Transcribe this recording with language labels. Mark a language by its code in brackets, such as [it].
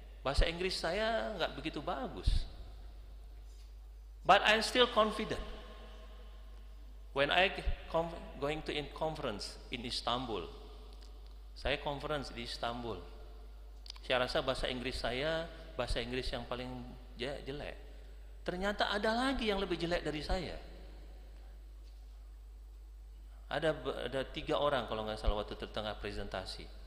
[id] Bahasa Inggris saya nggak begitu bagus. [en] But I'm still confident. When I going to in conference in Istanbul, [id] saya conference di Istanbul. Saya rasa bahasa Inggris saya bahasa Inggris yang paling jelek. Ternyata ada lagi yang lebih jelek dari saya. Ada 3 orang kalau nggak salah waktu tengah presentasi.